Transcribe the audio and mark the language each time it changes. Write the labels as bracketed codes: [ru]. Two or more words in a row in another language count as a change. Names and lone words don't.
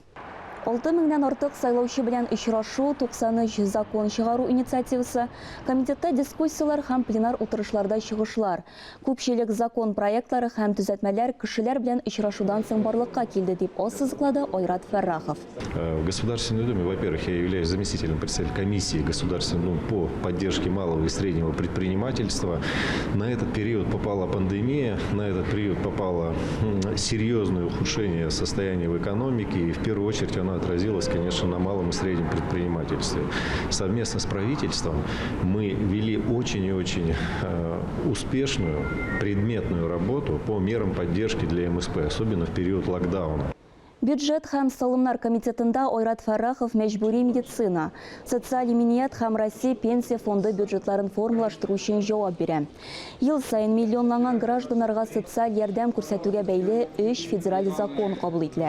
[tt] 6000-нән артык сайлаучы белән очрашу, 93 закон чыгару инициативасы, комитетта дискуссиялар һәм пленар утырышларда чыгышлар. Күпчелек закон проектлары һәм төзәтмәләр кешеләр белән очрашудан соң барлыкка килде дип ассызыклады Айрат Фәррахов. [ru] В Государственной Думе, во-первых, я являюсь заместителем председателя комиссии Государственной Думы по поддержке малого и среднего предпринимательства. На этот период попала пандемия, на этот период попало серьезное ухудшение состояния в экономике, и в первую очередь она отразилась, конечно, на малом и среднем предпринимательстве. Совместно с правительством мы вели очень и очень успешную предметную работу по мерам поддержки для МСП, особенно в период локдауна. [tt] Бюджет һәм салымнар комитетында Айрат Фәррахов мәҗбүри медицина, социаль иминiyet һәм Россия пенсия фонды бюджетларын формалаштыру өчен җавап бирә. Ел сайын миллионланган гражданнарга социаль ярдәм күрсәтүгә бәйле 3 федераль закон кабул ителә.